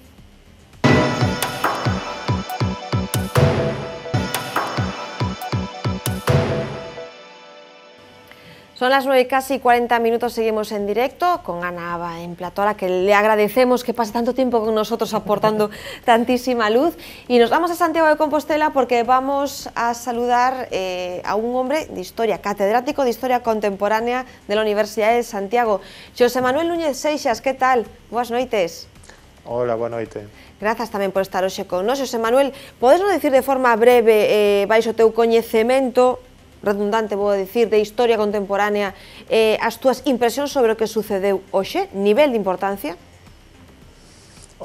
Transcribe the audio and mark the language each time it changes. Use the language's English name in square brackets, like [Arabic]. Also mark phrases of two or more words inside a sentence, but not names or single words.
[Spanish] Son las 9 y casi 40 minutos, seguimos en directo con Ana Aba en plató, a la que le agradecemos que pase tanto tiempo con nosotros aportando tantísima luz. Y nos vamos a Santiago de Compostela porque vamos a saludar a un hombre de historia, catedrático de Historia Contemporánea de la Universidad de Santiago. Xosé Manuel Núñez Seixas, ¿qué tal? [Galician] Boas noites. Hola, boa noite. Grazas tamén por estar hoxe con nós. Xosé Manuel, podes non decir de forma breve, baixo o teu coñecemento redundante, vou dicir, de historia contemporánea, as túas impresións sobre o que sucedeu hoxe, nivel de importancia?